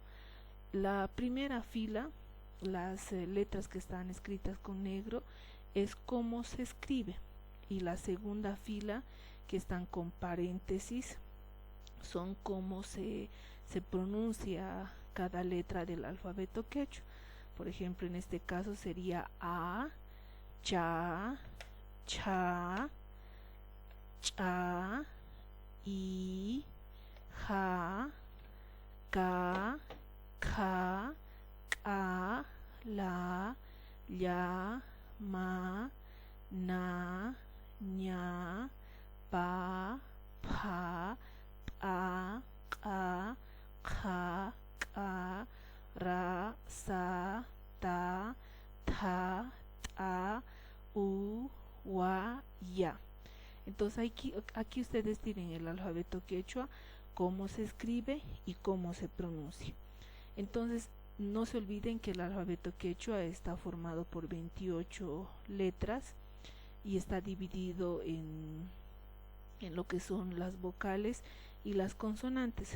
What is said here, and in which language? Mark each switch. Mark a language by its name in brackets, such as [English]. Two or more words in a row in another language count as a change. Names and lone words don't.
[Spanish] La primera fila, las letras que están escritas con negro, es cómo se escribe, y la segunda fila, que están con paréntesis, son cómo se pronuncia cada letra del alfabeto quechua. Por ejemplo, en este caso sería A, cha, cha, cha, I, ja, ka, ka, ka, la, ya, ma, na, ña, pa, pa, pa, ka, ja, ka, ra, sa, ta, ta, ta, u, wa, ya. Entonces aquí ustedes tienen el alfabeto quechua, cómo se escribe y cómo se pronuncia. Entonces no se olviden que el alfabeto quechua está formado por 28 letras y está dividido en lo que son las vocales y las consonantes.